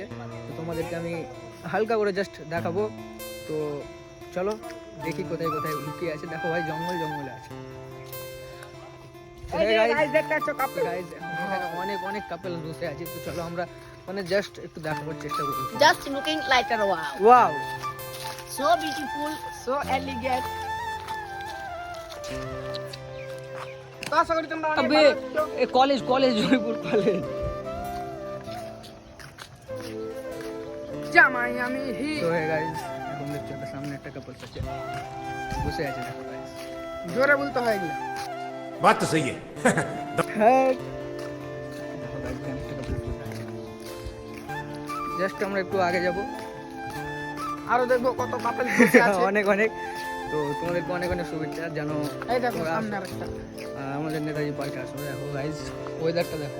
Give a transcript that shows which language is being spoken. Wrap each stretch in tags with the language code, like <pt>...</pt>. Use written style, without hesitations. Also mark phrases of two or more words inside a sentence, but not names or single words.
<bn>তো তোমাদেরকে আমি হালকা করে জাস্ট দেখাবো। তো চলো দেখি কোথায় কোথায় লুকিয়ে আছে। দেখো ভাই, জঙ্গলে আছে। অনেক অনেক কাপলস বসে আছে। তো চলো আমরা মানে জাস্ট একটু দেখাবার চেষ্টা করি।</bn> <en>Just looking like a wow.</en> <bn>ওয়াও,</bn> <en>So beautiful, so elegant.</en> <bn>তো আশা করি তোমরা অনেক</bn> <hi>अबे ये कॉलेज जयपुर कॉलेज।</hi> <bn>জামাই আমি হি তো</bn> <en>hey guys,</en> <bn>এখন দেখছো একটা সামনে একটা কাপলস আছে, বসে আছে। দেখো গাইস, জোরে বলতে হয় এগুলো।</bn> <hi>बात तो सही है।</hi> <bn>জাস্ট আমরা একটু আগে যাব, আরো দেখবো কত কাপল বসে আছে। অনেক অনেক। তো তোমাদেরকে অনেক অনেক শুভেচ্ছা জানো। এই দেখো সামনে আরেকটা। আমাদের নেতাজি পার্কে আসো। দেখো গাইস, ওয়েদারটা দেখো,</bn>